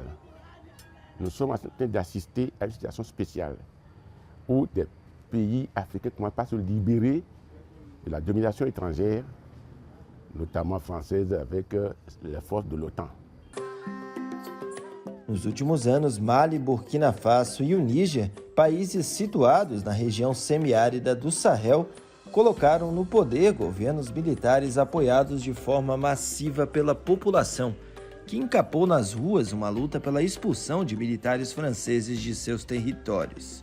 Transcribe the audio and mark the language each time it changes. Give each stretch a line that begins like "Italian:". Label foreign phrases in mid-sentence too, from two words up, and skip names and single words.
French: Nous sommes en train d'assister à une situation spéciale où des pays africains commencent à se libérer de la domination étrangère, notamment française avec les forces de l'OTAN.
Portuguese: Nos últimos anos, Mali, Burkina Faso e o Níger, países situados na região semiárida do Sahel, colocaram no poder governos militares apoiados de forma massiva pela população, que encapou nas ruas uma luta pela expulsão de militares franceses de seus territórios.